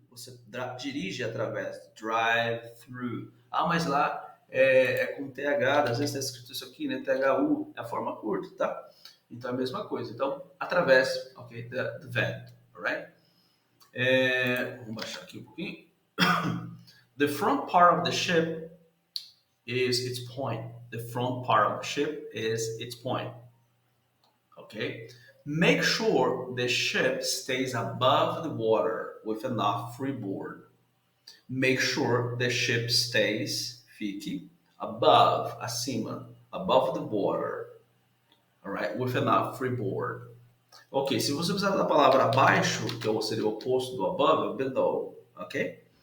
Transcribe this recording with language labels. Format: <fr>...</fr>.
<pt>Você dirige através,</pt> <en>drive through.</en> <pt>Mas lá é com TH, às vezes está escrito isso aqui, né? THU, é a forma curta, tá? Então é a mesma coisa. Então, através, ok,</pt> <en>the vent,</en> <pt>alright? Vamos baixar aqui um pouquinho.</pt> <en>The front part of the ship is its point. The front part of the ship is its point. Okay? Make sure the ship stays above the water with enough freeboard. Make sure the ship stays, fique, above, acima, above the water, alright, with enough freeboard.</en> <pt>Ok, se você precisar da palavra abaixo, que seria o oposto do above, below, ok?</pt>